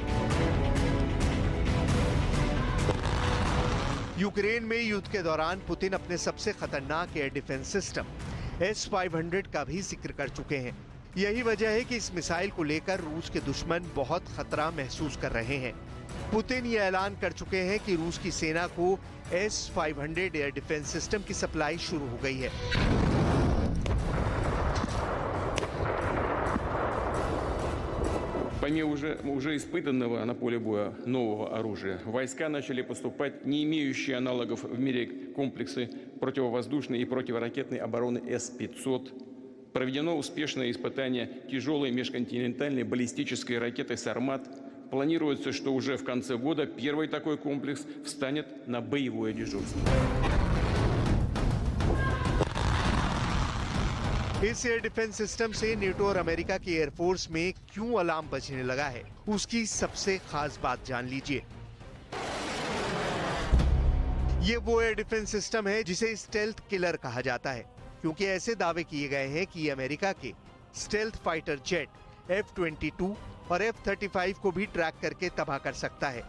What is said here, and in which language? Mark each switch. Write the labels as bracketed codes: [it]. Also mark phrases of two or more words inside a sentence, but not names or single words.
[hi] यूक्रेन में युद्ध के दौरान पुतिन अपने सबसे खतरनाक [en] air defence system [hi] S-500 का भी जिक्र कर चुके हैं। यही वजह है कि इस मिसाइल को लेकर रूस के दुश्मन बहुत खतरा महसूस कर रहे हैं। पुतिन ये ऐलान कर चुके हैं कि रूस की सेना को S-500 [en] air defence system [hi] की सप्लाई शुरू हो गई है। [ru] По мере уже испытанного на поле боя нового оружия, войска начали поступать не имеющие аналогов в мире комплексы противовоздушной и противоракетной обороны С-500. Проведено успешное испытание тяжелой межконтинентальной баллистической ракеты «Сармат». Планируется, что уже в конце года первый такой комплекс встанет на боевое дежурство. [hi] इस [en] air defence system [hi] से नेटो और अमेरिका की एयरफोर्स में क्यों अलार्म बजने लगा है, उसकी सबसे खास बात जान लीजिए। ये वो [en] air defence system [hi] है जिसे [en] stealth killer [hi] कहा जाता है, क्योंकि ऐसे दावे किए गए हैं कि अमेरिका के [en] stealth fighter jet [hi] F-22 और F-35 को भी ट्रैक करके तबाह कर सकता है।